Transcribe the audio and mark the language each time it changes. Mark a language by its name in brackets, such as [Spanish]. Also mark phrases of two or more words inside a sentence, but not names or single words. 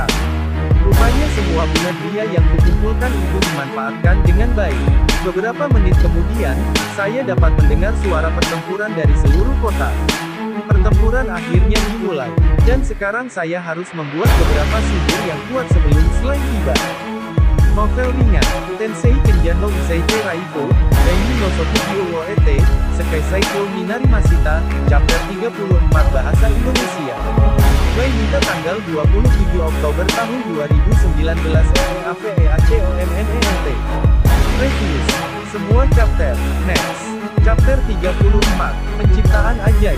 [Indonesian] Rupanya semua bunga dia yang kukumpulkan itu dimanfaatkan dengan baik. Beberapa menit kemudian, saya dapat mendengar suara pertempuran dari seluruh kota. Pertempuran akhirnya dimulai. Dan sekarang saya harus membuat beberapa sihir yang kuat sebelum slime tiba. Novel ringan, Tensei Kenjan no Iseike Raifu, Daini no Sokugyo wo Ete, Sekai Saiko Minari Masita, Chapter 34 Bahasa Indonesia. By Minta tanggal 27 Oktober tahun 2019 EAVEACOMNENT. Reviews. Semua chapter. [English] Next. Chapter [Indonesian] 34. Penciptaan ajaib.